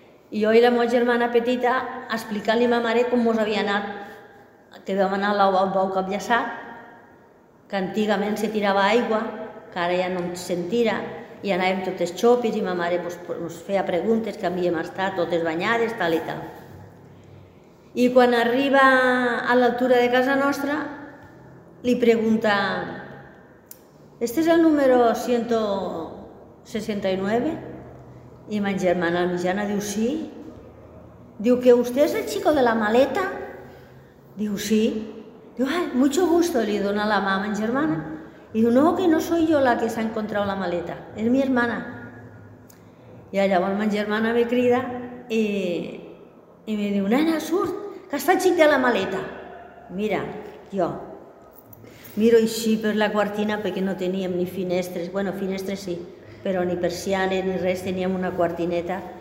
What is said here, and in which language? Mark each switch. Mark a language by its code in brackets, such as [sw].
[ca] I jo i la meva germana petita explicant-li a ma mare com mos havia anat, que vam anar al bou capllaçat, que antigament se tirava aigua, que ara ja no se'n tira, i anàvem totes xopis i ma mare ens pues, feia preguntes, que havíem estat totes banyades, tal i tal. I quan arriba a l'altura de casa nostra, li pregunta, ¿este és el número 169? I ma germana mitjana diu, sí. [es] Diu, ¿que usted es el chico de la maleta? [ca] Diu, sí. Diu, [es] ay, mucho gusto, [ca] li dona la mà a ma germana. I diu, [es] no, que no soy yo la que s'ha encontrado la maleta, és mi hermana. [ca] I llavors ma germana me crida i me diu, nena, surt, que està el xic de la maleta. Mira, jo miro així per la quartina perquè no teníem ni finestres, bueno, finestres sí, però ni persianes ni res, teníem una quartineta.